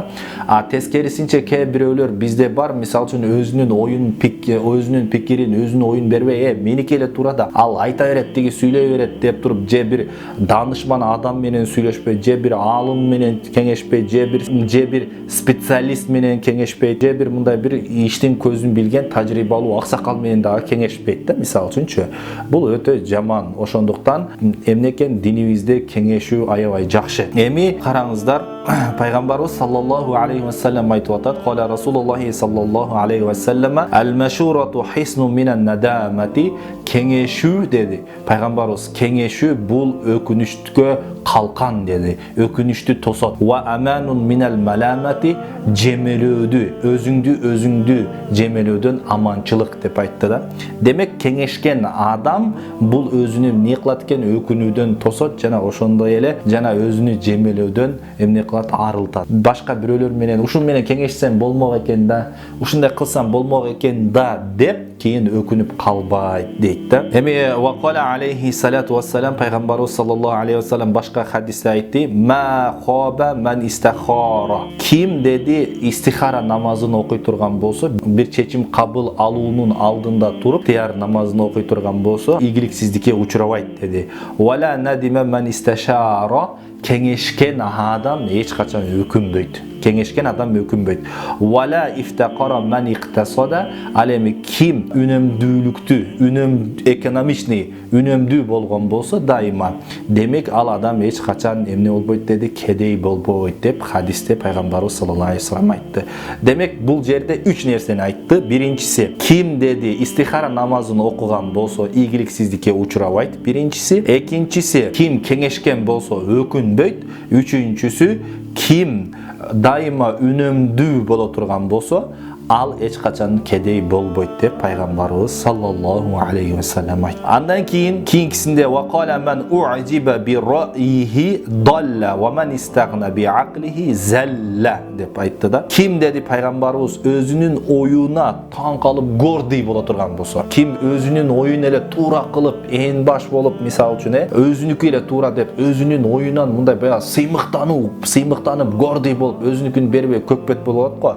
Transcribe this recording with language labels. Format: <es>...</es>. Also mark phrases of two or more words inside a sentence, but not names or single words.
<ky>Тескерисинче кээ бирөөлөр бизде бар, мисалы үчүн өзүнүн оюн өзүнүн пикирин, өзүнүн оюн бербей, меники эле туура да, ал айта берет, тиги сүйлөй берет деп туруп, же бир даанышман адам менен сүйлөшпөй, же бир аалым менен кеңешпей, же бир специалист менен кеңешпей, же бир мындай бир иштин көзүн билген тажрыйбалуу аксакал менен дагы кеңешпейт да, мисалы үчүнчү. Бул өтө жаман. Ошондуктан эмне экен, динибизде кеңешүү аябай жакшы. Эми караңыздар, пайгамбарыбыз</ky> <ar>صلى الله عليه وسلم</ar> <ky>айтып атат:</ky> <ar>"قال رسول الله صلى الله عليه وسلم, المشورة حصن من الندامة",</ar> <ky>кеңешүү деди. Пайгамбарыбыз кеңешүү бул өкүнүчкө калкан деди, өкүнүчтү тосот.</ky> <ar>وأمان من الملامة,</ar> <ky>өзүңдү жемелөөдөн аманчылык деп айтты да. Демек кеңешкен адам бул өзүнү эмне кылат экен? Өкүнүүдөн тосот жана ошондой эле жана өзүнү жемелөөдөн эмне кылат? Арылтат. Башка бирөөлөр менен ушун менен кеңешсем болмок экен да, ушундай кылсам болмок экен да деп кийин өкүнүп калбайт дейт да.</ky> <ar>Эми وقال عليه الصلاة والسلام,</ar> <ky>пайгамбарыбыз</ky> <ar>صلى الله عليه وسلم</ar> <ky>башка башка хадисте айтты:</ky> <ar>"ما خاب من استخار".</ar> <ky>Ким деди истихара намазын окуй турган болсо, бир чечим кабыл алуунун алдында туруп, тияр намазын окуй турган болсо, ийгиликсиздикке учурабайт деди.</ky> <ar>"ولا ندم من استشار".</ar> <ky>Кеңешкен адам эч качан өкүнбөйт. Кеңешкен адам өкүнбөйт.</ky> <ar>ولا افتقر من اقتصد.</ar> <ky>Ал эми ким үнөмдүүлүктү, экономичный, үнөмдүү болгон болсо дайыма, демек ал адам эч качан эмне болбойт деди, кедей болбойт деп хадисте пайгамбарыбыз</ky> <ar>صلى الله عليه وسلم</ar> <ky>айтты. Демек бул жерде 3 нерсени айтты. Биринчиси, ким деди истихара намазын окуган болсо ийгиликсиздикке учурабайт. Биринчиси, экинчиси, ким кеңешкен болсо өкүнбөйт. Үчүнчүсү, ким дайыма үнөмдүү боло турган болсо, ал эч качан кедей болбойт деп пайгамбарыбыз</ky> <ar>صلى الله عليه وسلم</ar> <ky>айтты. Андан кийинкисинде</ky> <ar>وقال من أعجب برأيه ضل ومن استغنى بعقله زل</ar> <ky>деп айтты да. Ким деди пайгамбарыбыз өзүнүн оюна таң калып гордый боло турган болсо, ким өзүнүн оюн эле туура кылып, ээн баш болуп, мисалы үчүн өзүнүкү эле туура деп, өзүнүн оюнан мындай баягы сыймыктанып гордый болуп, өзүнүкүн бербей көкпөт болот го.</ky>